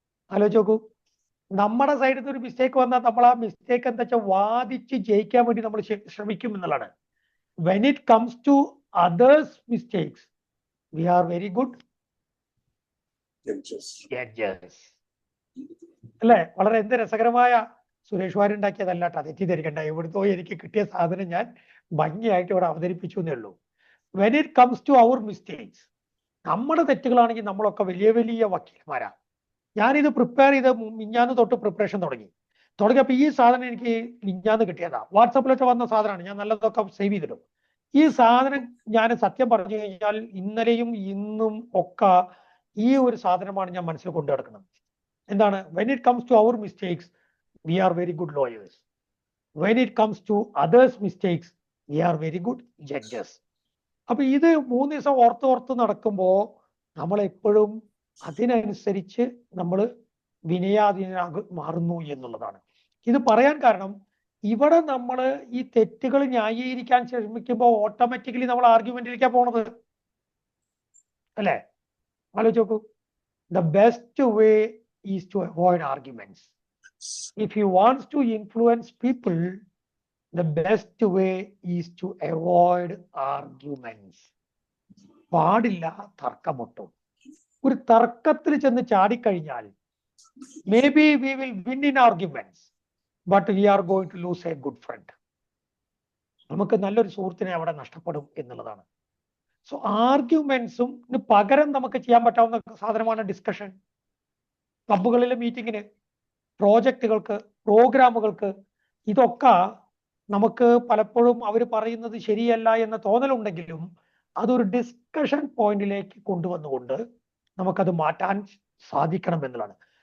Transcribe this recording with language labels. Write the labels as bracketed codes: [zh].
[ml] ആലോചിച്ച് നോക്കൂ, നമ്മുടെ സൈഡിൽ നിന്ന് ഒരു മിസ്റ്റേക്ക് വന്നാൽ നമ്മൾ ആ മിസ്റ്റേക്ക് എന്താ വെച്ചാൽ വാദിച്ച് ജയിക്കാൻ വേണ്ടി നമ്മൾ ശ്രമിക്കും എന്നുള്ളതാണ്. [en] When it comes to others' mistakes, we are very good judges. [ml] അല്ലേ? വളരെ എന്ത് രസകരമായ, സുരേഷ് വാര്യർ ഉണ്ടാക്കിയതല്ല കേട്ടോ, തെറ്റിദ്ധരിക്കണ്ട. എവിടുത്തോ എനിക്ക് കിട്ടിയ സാധനം ഞാൻ ഭംഗിയായിട്ട് ഇവിടെ അവതരിപ്പിച്ചു എന്നേ ഉള്ളൂ. [en] when it comes to our mistakes, [ml] നമ്മുടെ തെറ്റുകളാണെങ്കിൽ നമ്മളൊക്കെ വലിയ വലിയ വക്കീൽമാരാ. ഞാനിത് പ്രിപ്പയർ ചെയ്ത് മിഞ്ഞാന്ന് തൊട്ട് പ്രിപ്പറേഷൻ തുടങ്ങിയപ്പോൾ ഈ സാധനം എനിക്ക് മിഞ്ഞാന്ന് കിട്ടിയതാ. വാട്സാപ്പിലൊക്കെ വന്ന സാധനമാണ്, ഞാൻ നല്ലതൊക്കെ സേവ് ചെയ്തിടും. ഈ സാധനം ഞാൻ സത്യം പറഞ്ഞു കഴിഞ്ഞാൽ ഇന്നലെയും ഇന്നും ഒക്കെ ഈ ഒരു സാധനമാണ് ഞാൻ മനസ്സിൽ കൊണ്ടു നടക്കുന്നത്. എന്താണ്? [en] When it comes to our mistakes, we are very good lawyers. When it comes to others' mistakes, we are very good judges. [ml] അപ്പൊ ഇത് 3 ദിവസം ഓർത്ത് നടക്കുമ്പോൾ നമ്മൾ എപ്പോഴും അതിനനുസരിച്ച് നമ്മൾ വിനയാധീനരാകി മാറുന്നു എന്നുള്ളതാണ്. ഇത് പറയാൻ കാരണം, ഇവിടെ നമ്മൾ ഈ തെറ്റുകൾ ന്യായീകരിക്കാൻ ശ്രമിക്കുമ്പോൾ ഓട്ടോമാറ്റിക്കലി നമ്മൾ ആർഗ്യുമെന്റിലേക്കാണ് പോണത്, അല്ലേ? ആലോചിച്ച് നോക്കൂ. [en] The best way is to avoid arguments. If you want to influence people, the best way is to avoid arguments. [ml] പാടില്ല തർക്കമൊട്ടും. ഒരു തർക്കത്തിൽ ചെന്ന് ചാടിക്കഴിഞ്ഞാൽ [en] maybe we will win in arguments, but we are going to lose a good friend. [ml] നമുക്ക് നല്ലൊരു സുഹൃത്തിനെ അവിടെ നഷ്ടപ്പെടും എന്നുള്ളതാണ്. സോ ആർഗ്യുമെന്റ്സും പകരം നമുക്ക് ചെയ്യാൻ പറ്റാവുന്ന സാധനമാണ് ഡിസ്കഷൻ. ക്ലബുകളിലെ മീറ്റിങ്ങിന്, പ്രോജക്റ്റുകൾക്ക്, പ്രോഗ്രാമുകൾക്ക്, ഇതൊക്കെ നമുക്ക് പലപ്പോഴും അവർ പറയുന്നത് ശരിയല്ല എന്ന തോന്നലുണ്ടെങ്കിലും അതൊരു ഡിസ്കഷൻ പോയിന്റിലേക്ക് കൊണ്ടുവന്നുകൊണ്ട് നമുക്കത് മാറ്റാൻ സാധിക്കണം എന്നുള്ളതാണ്.